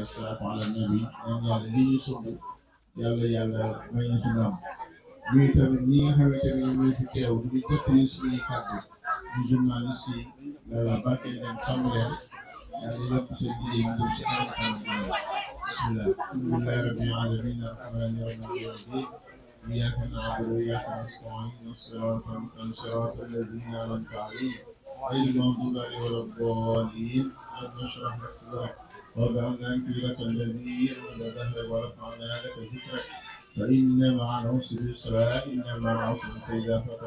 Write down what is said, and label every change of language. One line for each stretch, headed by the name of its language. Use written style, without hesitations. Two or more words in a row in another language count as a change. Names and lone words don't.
Arabic: صلاة على النبي
Wolof: ñaan yàlla lii ñu sumb yàlla may ñu si ndam ñuy tamit ñi nga xamante ne ñoom ñoo fi teew du ñu jottali suñuy kàddu ñu journaliste yi barke leen sàmm leen yàlla yokk seen liggéey ñu dem si kanam
Arabic: بسم الله الحمد لله رب العالمين الرحمن الرحيم مالك يوم الدين إياك نعبد وإياك نستعين اهدنا الصراط المستقيم صراط الذين أنعمت عليهم غير المغضوب عليهم ولا الضالين ألم نشرح لك صدرك ووضعنا عنك وزرك الذي أنقض ظهرك ورفعنا لك ذكرك فإن مع العسر يسرا إن مع العسر فإذا فرغت